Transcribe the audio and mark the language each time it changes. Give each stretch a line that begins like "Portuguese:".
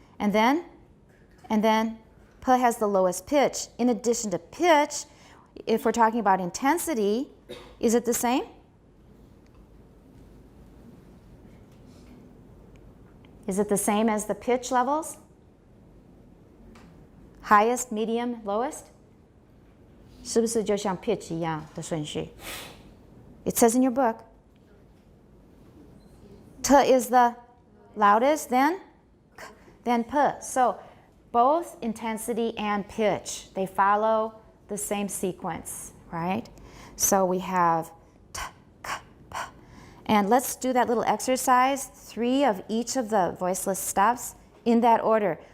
English: And then P has the lowest pitch. In addition to pitch, if we're talking about intensity, is it the same? Is it the same as the pitch levels? Highest, medium, lowest?
Chinese: 是不是就像 pitch 一样的顺序?
English: It says in your book. T is the loudest, then K, then P. So both intensity and pitch, they follow the same sequence, right? So we have T, K, P. And let's do that little exercise, 3 of each of the voiceless stops in that order.